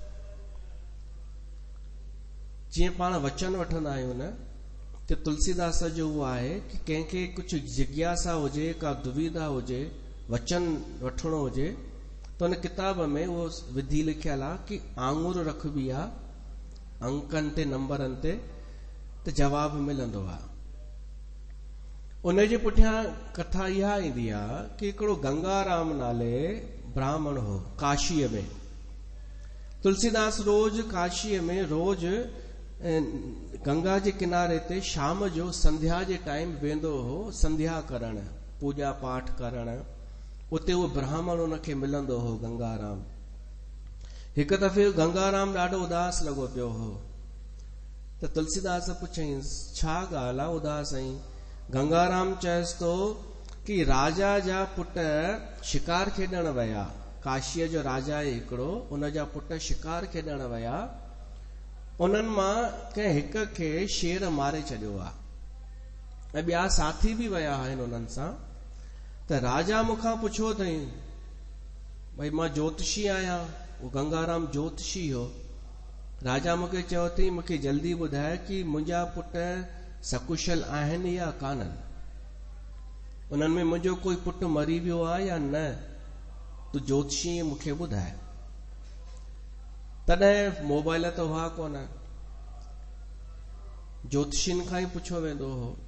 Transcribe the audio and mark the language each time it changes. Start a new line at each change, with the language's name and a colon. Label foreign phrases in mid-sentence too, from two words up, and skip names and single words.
Sindhi: जीअं पाण वचन वठंदा आहियूं न, त तुलसीदास जो उहो आहे कि कंहिंखे कुझु जिज्ञासा हुजे, का दुविधा हुजे, वचन वठिणो हुजे, त हुन किताब में उहो विधि लिखियल आहे कि आङुर रखबी आहे अंकनि ते, नंबरनि ते, त जवाब मिलंदो आहे। उनजे पुठियां कथा इहा ईंदी आहे कि हिकिड़ो गंगाराम नाले ब्राह्मण हो काशीअ में। तुलसीदास रोज काशीअ में रोज गंगा जे किनारे ते शाम जो संध्या जे टाइम वेंदो हो, संध्या करण, पूजा पाठ करण। उते उहो ब्राह्मण उनखे मिलंदो हो गंगाराम। हिकु दफ़े गंगाराम ॾाढो उदास लॻो पियो हो, त तुलसीदास पुछईंसि छा ॻाल्हि आहे उदास आहीं? गंगाराम चएसि थो कि राजा जा पुट शिकार खेॾण विया, काशीअ जो राजा आहे हिकिड़ो, उन जा पुट शिकार खेॾण विया, उन्हनि मां कंहिं हिक खे शेर मारे छॾियो आहे ऐं ॿिया साथी बि विया आहिनि उन्हनि सां। त राजा मूंखां पुछियो अथई, भई मां ज्योतिषी आहियां, उहो गंगाराम ज्योतिषी हो। राजा मूंखे चयो अथई मूंखे जल्दी ॿुधाए कि मुंहिंजा पुट सकुशल आहिनि या कान्हनि, उन्हनि में मुंहिंजो कोई पुट मरी वियो आहे या न, तूं ज्योतिषी मूंखे ॿुधाए। तॾहिं मोबाइल त हुआ कोन, ज्योतिषियुनि खां ई पुछियो वेंदो हो।